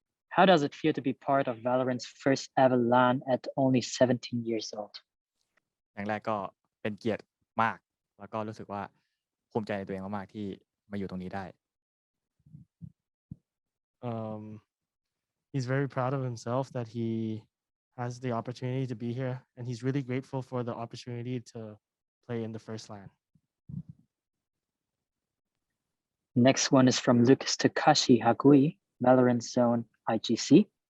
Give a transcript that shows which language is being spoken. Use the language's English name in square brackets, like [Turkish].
[English] How does it feel to be part of Valorant's first ever LAN at only 17 years old? [Thai] อย่างแรกก็เป็นเกียรติมากแล้วก็รู้สึกว่าภูมิใจในตัวเองมากๆที่มาอยู่ตรงนี้ได้ [English] He's very proud of himself that he has the opportunity to be here, and he's really grateful for the opportunity to play in the first LAN. Next one is from Lucas Takashi Hagui, Valorant Zone IGC.